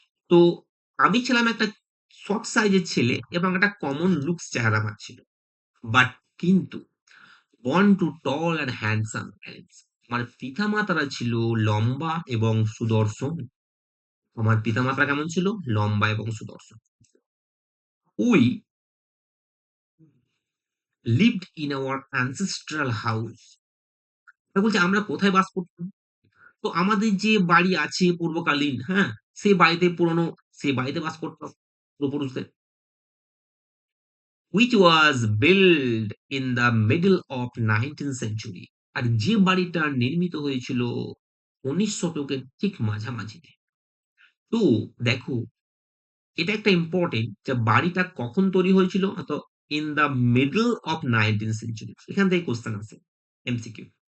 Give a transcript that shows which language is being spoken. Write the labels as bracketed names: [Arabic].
[Bangla] তো আমি ছিলাম একটা শর্ট সাইজের ছেলে এবং একটা কমন লুকস চেহারা আমার ছিল। [English] But কিন্তু born to tall and handsome parents. [Bangla] আমার পিতামাতারা ছিল লম্বা এবং সুদর্শন। আমার পিতামাতারা কেমন ছিল? লম্বা এবং সুদর্শন। [English] We lived in our ancestral house. [Bangla] তা বলছে আমরা কোথায় বাস করতাম? তো আমাদের যে বাড়ি আছে পূর্বকালীন, হ্যাঁ? সেই বাড়িতে পুরনো, সেই বাড়িতে বাস করতাম পূর্বপুরুষদের। [English] Which was built in the middle of 19th century. [Bangla] আর যে বাড়িটা নির্মিত হয়েছিল ১৯ শতকের ঠিক মাঝামাঝিতে। তো দেখো এটা একটা ইম্পোর্টেন্ট যে বাড়িটা কখন তৈরি হয়েছিল? [English] তো in the middle of 19th century. [Bangla] এখান থেকে কোয়েশ্চেন আছে, [English] MCQ.